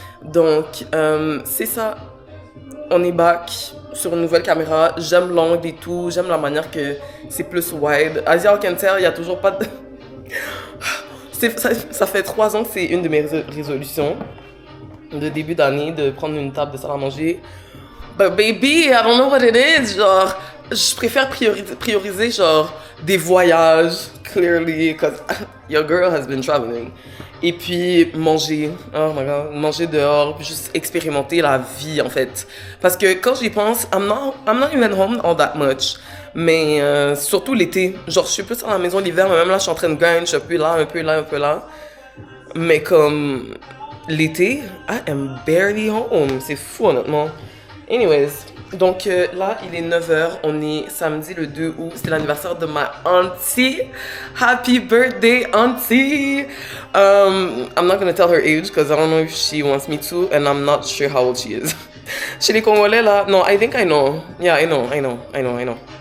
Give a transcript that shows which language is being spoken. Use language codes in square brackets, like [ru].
[fr] Donc c'est ça. On est back sur une nouvelle caméra. J'aime l'angle et tout. J'aime la manière que c'est plus wide. [en] As you can tell, [fr] il n'y a toujours pas de... ça fait 3 ans que c'est une de mes résolutions de début d'année de prendre une table de salle à manger. [en] But baby, I don't know what it is. [fr] Genre, je préfère prioriser genre des voyages, [en] clearly, because your girl has been traveling. [fr] Et puis manger, [en] oh my god, [fr] manger dehors, puis juste expérimenter la vie en fait. Parce que quand j'y pense, [en] I'm not even home all that much. [fr] Mais surtout l'été, genre je suis plus à la maison l'hiver, mais même là je suis en train de grind, je suis un peu là, un peu là, un peu là. Mais comme l'été, [en] I am barely home. [fr] C'est fou, honnêtement. Anyways, donc là, il est 9h. On est samedi le 2 août. C'est l'anniversaire de ma auntie. [en] Happy birthday, auntie! I'm not gonna tell her age because I don't know if she wants me to, and I'm not sure how old she is. [fr] Chez les Congolais, là, [en] no, I think I know. Yeah, I know.